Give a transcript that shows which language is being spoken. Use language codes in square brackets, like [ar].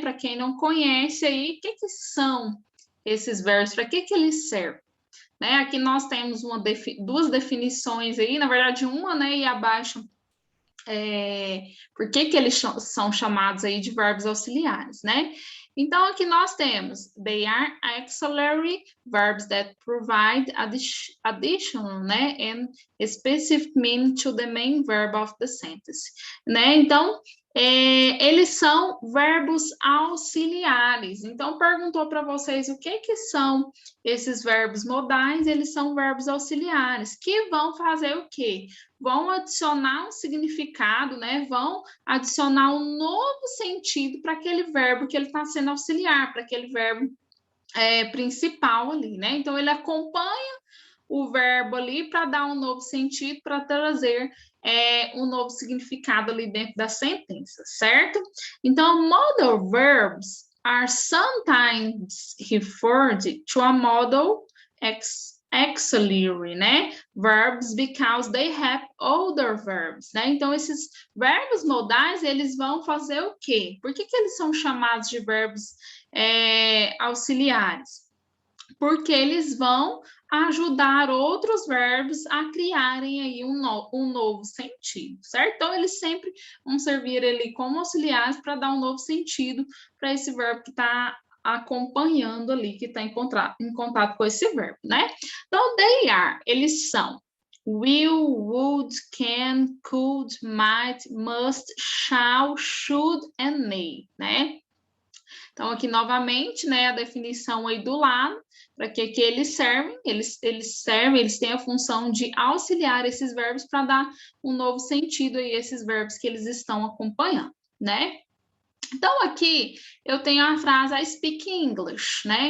[pt] Para quem não conhece aí, o que são esses verbos? Para que eles servem? Né? Aqui nós temos duas definições aí, na verdade uma, né? E abaixo por que eles são chamados aí de verbos auxiliares, né? Então, aqui nós temos, [en] they are auxiliary verbs that provide additional, né, and specific meaning to the main verb of the sentence, né? [pt] Então, eles são verbos auxiliares. Então, perguntou para vocês o que são esses verbos modais, eles são verbos auxiliares, que vão fazer o quê? Vão adicionar um significado, né? Vão adicionar um novo sentido para aquele verbo que ele está sendo auxiliar, para aquele verbo principal ali, né? Então, ele acompanha o verbo ali para dar um novo sentido, para trazer um novo significado ali dentro da sentença, certo? [en] Então, modal verbs are sometimes referred to a modal auxiliary, né? Verbs because they have other verbs, né? [pt] Então, esses verbos modais, eles vão fazer o quê? Por que eles são chamados de verbos auxiliares? Porque eles vão ajudar outros verbos a criarem aí um novo sentido, certo? Então, eles sempre vão servir ali como auxiliares para dar um novo sentido para esse verbo que está acompanhando ali, que está em contato com esse verbo, né? Então, [en] they are, [pt] eles são will, would, can, could, might, must, shall, should and may, né? Então, aqui novamente, né, a definição aí do lado, para que eles servem, eles têm a função de auxiliar esses verbos para dar um novo sentido a esses verbos que eles estão acompanhando, né? Então, aqui eu tenho a frase [en] I speak English, [pt] né?